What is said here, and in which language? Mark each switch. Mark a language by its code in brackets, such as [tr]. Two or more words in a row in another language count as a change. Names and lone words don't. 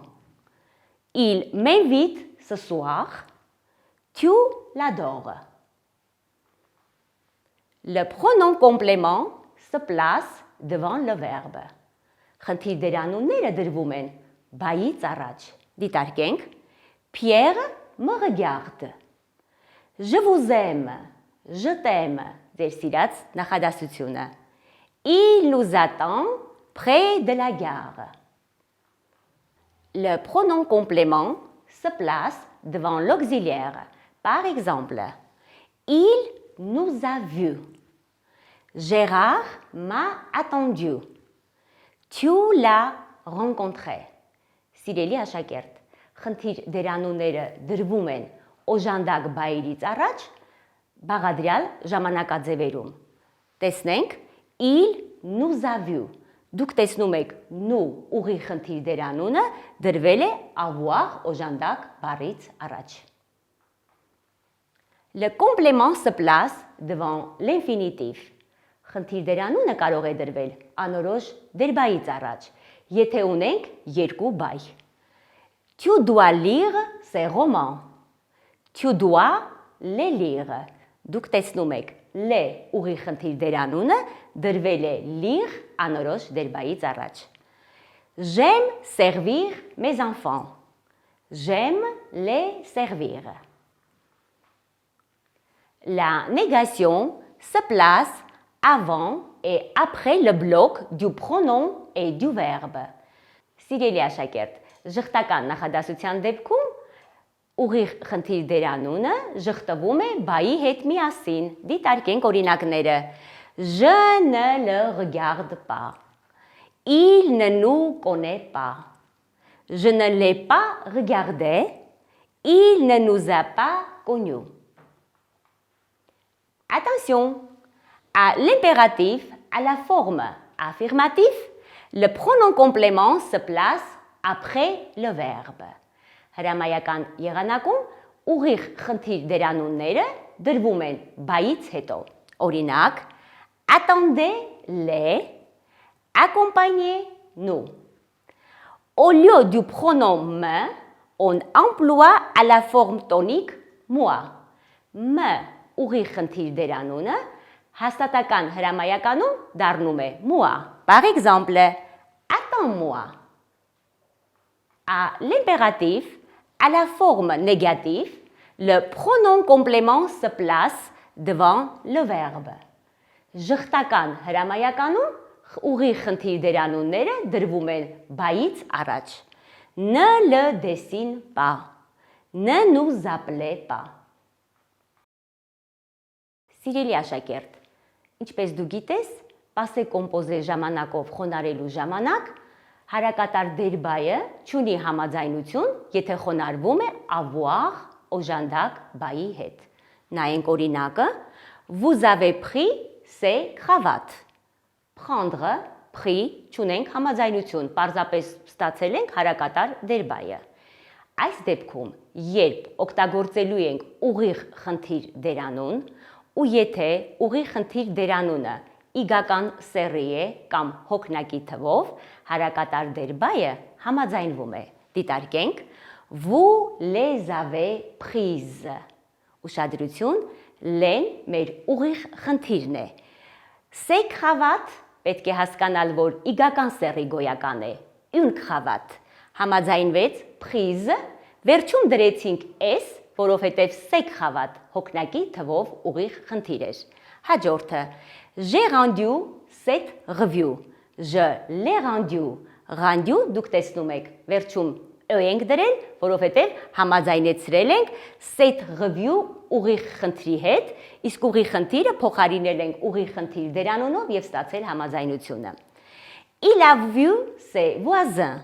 [fr] Il m'invite ce soir. Tu l'adores. Le pronom complément se place devant le verbe. [hy] Խնդիր դերանունները դրվում են բայից առաջ։ Դիտարկենք. [fr] Pierre me regarde. Je vous aime. Je t'aime. [hy] Ձեր սիրած նախադասությունը։ [fr] Il nous attend près de la gare. Le pronom complément se place devant l'auxiliaire. Par exemple, il nous a vus. Gérard m'a attendu. Tu l'as rencontré. [hy] Սիրելի աշակերտ, խնդիր դերանունները դրվում են օժանդակ բայերից առաջ, բաղադրյալ ժամանակաձևերում։ Տեսնենք, [fr] il nous a vus. [hy] Դուք տեսնում եք նու ուղիղ խնդիր դերանունը դրվել է avoir օժանդակ բառից առաջ։ [fr] Le complément se place devant l'infinitif. [hy] Խնդիր դերանունը կարող է դրվել անորոշ դերբայից առաջ, եթե ունենք երկու բայ։ [fr] Tu dois lire ces romans. Tu dois les lire. [hy] Դուք տեսնում եք, le ուղի խնդիր դերանունը դրվել է lire անորոշ դերբայից առաջ։ [fr] J'aime servir mes enfants. J'aime les servir. La négation se place avant et après le bloc du pronom et du verbe. [hy] Սիրելի աշակերտ, ժխտական նախադասության դեպքում ուղիղ խնդիր դերանունը ժխտվում է բայի հետ միասին։ Դիտարկենք օրինակները։ [fr] Je ne le regarde pas. Il ne nous connaît pas. Je ne l'ai pas regardé. Il ne nous a pas connus. Attention, à l'impératif, à la forme affirmative, le pronom complément se place après le verbe. [hy] Հրամայական եղանակում ուղիղ խնդիր դերանունները դրվում են բայից հետո։ Օրինակ, [fr] attendez-les, accompagnez-nous. Au lieu du pronom me, on emploie à la forme tonique moi. [hy] Me ուղիղ խնդիր դերանունը հաստատական հրամայականում դառնում է moi. [fr] Par exemple, attends-moi. À l'impératif, à la forme négative, le pronom complément se place devant le verbe. [hy] Ժխտական հրամայականում ուղիղ խնդիր դերանունները դրվում են բայից առաջ։ [fr] Ne le dessine pas. Ne nous appelez pas. [hy] Սիրելի աշակերտ, ինչպես դու գիտես, [fr] passé composé [hy] ժամանակով խոնարհելու ժամանակ հարակատար դերբայը չունի համաձայնություն, եթե խոնարհվում է avoir օժանդակ բայի հետ։ Նայենք օրինակը. [fr] Vous avez pris ces cravates. Prendre, pris, [hy] չունենք համաձայնություն, պարզապես ստացել ենք հարակատար դերբայը։ Այս դեպքում, երբ օգտագործելու ենք ուղիղ խնդիր դերանուն, ու եթե ուղիղ խնդիր դերանունը իգական սեռի է կամ հոգնակի թվով, հարակատար դերբայը համաձայնվում է։ Դիտարկենք. [fr] Vous les avez prises. [hy] Ուշադրություն, len մեր ուղիղ խնդիրն է։ [fr] Ces cravates [hy] պետք է հասկանալ, որ իգական սեռի գոյական է։ [fr] Une cravate [hy] համաձայնվեց prise, վերջում դրեցինք s, որովհետև [fr] ces cravates [hy] հոգնակի թվով ուղիղ խնդիր էր։ Հաջորդը [fr] J'ai rendu cette revue. Je l'ai rendu. [hy] Rendu դուք տեսնում եք, վերջում ենք դրել, որովհետև համաձայնեցրել ենք [fr] cette revue [hy] ուղիղ խնդրի հետ, իսկ ուղիղ խնդիրը փոխարինել ենք ուղիղ խնդիր դերանունով եւ ստացել համաձայնությունը։ [fr] Il a vu ses voisins.